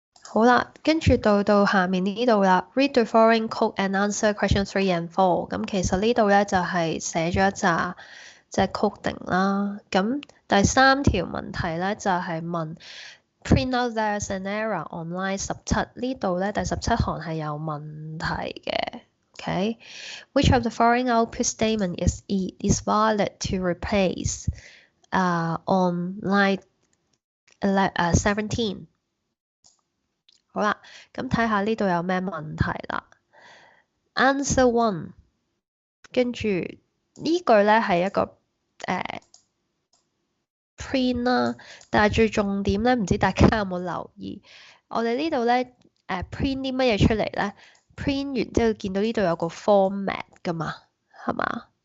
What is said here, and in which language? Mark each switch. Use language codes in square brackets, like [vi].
[yue] 好啦，跟住到下面呢度啦 ， [en] read the following code and answer question 3 and 4。 [yue] 咁其實呢度咧就係寫咗一紮即係 coding 啦。咁第三條問題咧就係問 [en] print out there's an error on line 17。 [yue] 呢度咧第17行係有問題嘅。 [en] OK，which of the following output statement is valid to replace on line 17？ [yue] 好啦，咁睇下呢度有咩問題啦。Answer 1，跟住呢句咧係一個print 啦，但係最重點咧，唔知大家有冇留意？我哋呢度咧print 啲乜嘢出嚟咧？print 完之後見到呢度有個 format 噶嘛，係嘛？